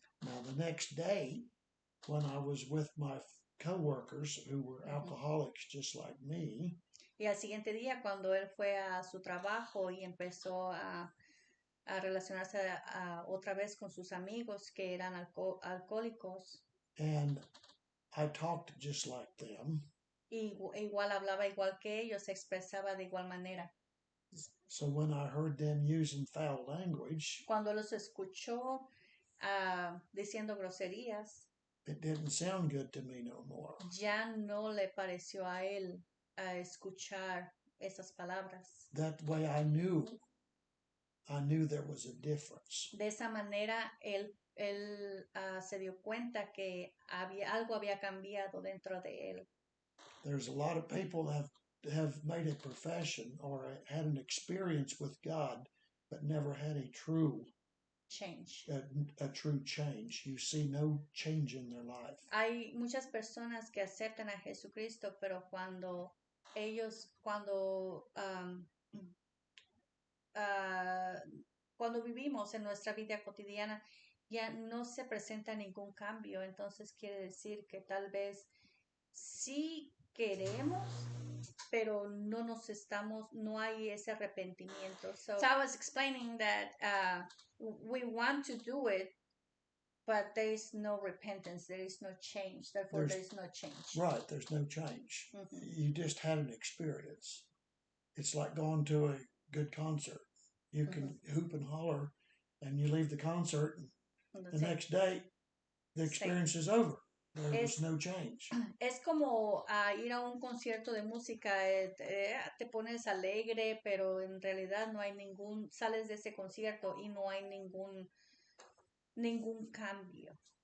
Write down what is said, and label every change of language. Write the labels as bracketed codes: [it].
[en] Now the next day, when I was with my co-workers who were alcoholics just like me, [es] y al siguiente día, cuando él fue a su trabajo y empezó a relacionarse otra vez con sus amigos que eran alcohólicos, [en] and I talked just like them. [es] Igual hablaba igual que ellos, se expresaba de igual manera. [en] So when I heard them using foul language, [es] cuando los escuchó diciendo groserías, [en] it didn't sound good to me no more. [es] Ya no le pareció a él escuchar esas palabras. [en] That way I knew there was a difference. [es] De esa manera, él se dio cuenta que algo había cambiado dentro de él. [en] There's a lot of people that have made a profession or had an experience with God, but never had a true Change. a true change. You see no change in their life. [es] Hay muchas personas que aceptan a Jesucristo, pero cuando cuando vivimos en nuestra vida cotidiana, ya no se presenta ningún cambio. Entonces quiere decir que tal vez sí queremos, pero no hay ese arrepentimiento. [en] So I was explaining that we want to do it, but there is no repentance, there is no change. Therefore, there is no change. Right, there's no change. Mm-hmm. You just had an experience. It's like going to a good concert. You can hoop and holler, and you leave the concert, and the next day, the experience is over. There was no change. [es] Es como ir a un concierto de música, te pones alegre, pero en realidad no hay sales de ese concierto y no hay ningún cambio.